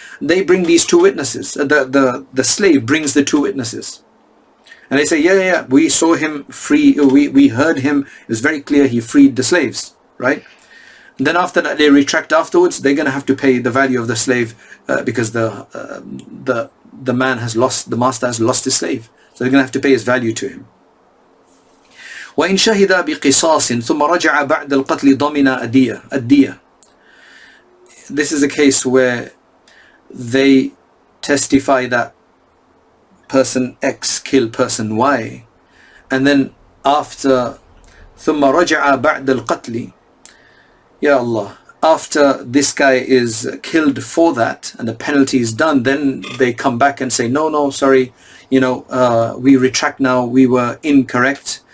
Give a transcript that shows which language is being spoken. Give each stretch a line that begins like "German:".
English: They bring these two witnesses. The slave brings the two witnesses, and they say, yeah, we saw him free, we heard him, it was very clear he freed the slaves, right? And then after that, they retract afterwards. They're going to have to pay the value of the slave because the man has lost, the master has lost his slave, so they're going to have to pay his value to him.
Arabic: وإن شهد بقصاص ثم رجع بعد القتل ضمن الدية.
English: This is a case where they testify that person X killed person Y, and then after
Arabic: ثم رجع بعد القتل,
English: Ya Allah, after this guy is killed for that and the penalty is done, then they come back and say, no, sorry, we retract now, we were incorrect.